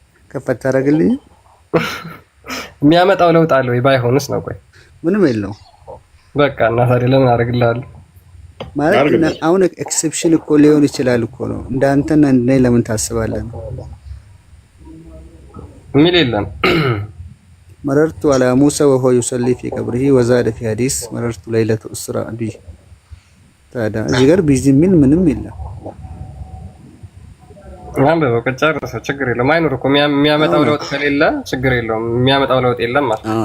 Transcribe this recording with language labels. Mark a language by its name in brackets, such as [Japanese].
[Amharic] ከፍ ታደርግልኝ። የሚያመጣው ለውጥ አለ ወይ? ባይሆንስ ነው። ቆይ ምንም የለውም። በቃ እና ታዲያ ለምን አደርግልሃለሁ ማለት አሁን ኤክሰፕሽን እኮ ሊሆን ይችላል እኮ ነው። እንዳንተና እንደኔ ለምን ታስባለህ ነው ሚል የለም። [Arabic] مررت على موسى وهو يصلي في قبره وزاد في حديث مررت ليلة أسرى به [Amharic] ታዲያ እዚህ ጋር ቢዚ ምን ምንም የለም። አንበበው ከጨረሰ ችግር የለም። አይኖር እኮ የሚያመጣው ለውጥ ከሌለ ችግር የለውም። የሚያመጣው ለውጥ የለም ማለት ነው።